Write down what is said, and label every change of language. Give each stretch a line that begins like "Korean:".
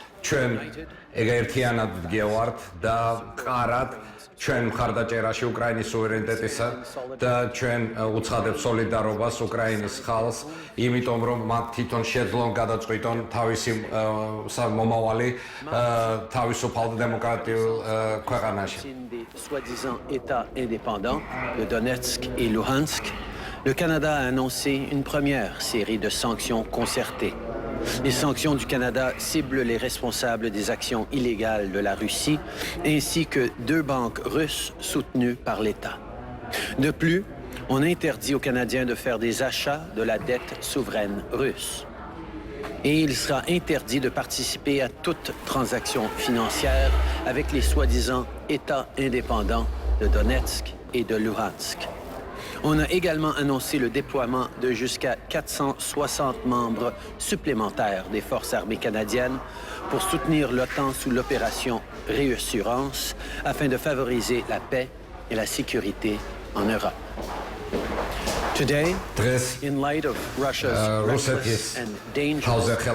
Georgian: ჩვენ ერთიანად ვდგევართ და ვყარად ჩვენ მხარდაჭერაში უკრაინის სუვერენიტეტისა და ჩვენ უცხადებთ სოლიდარობას უკრაინის ხალხს, იმიტომ რომ მათ თვითონ შეძლონ გადაწყვიტონ თავისი მომავალი თავისუფალ დემოკრატიულ ქვეყანაში.
French: Soi-disant État indépendant de Donetsk et Luhansk, le Canada a annoncé une première série de sanctions concertées. Les sanctions du Canada ciblent les responsables des actions illégales de la Russie, ainsi que 2 banques russes soutenues par l'État. De plus, on interdit aux Canadiens de faire des achats de la dette souveraine russe. Et il sera interdit de participer à toute transaction financière avec les soi-disant États indépendants de Donetsk et de Luhansk. On a également annoncé le déploiement de jusqu'à 460 membres supplémentaires des forces armées canadiennes pour soutenir l'OTAN sous l'opération Réassurance afin de favoriser la paix et la sécurité en Europe.
English: Today, in light of Russia's reckless and dangerous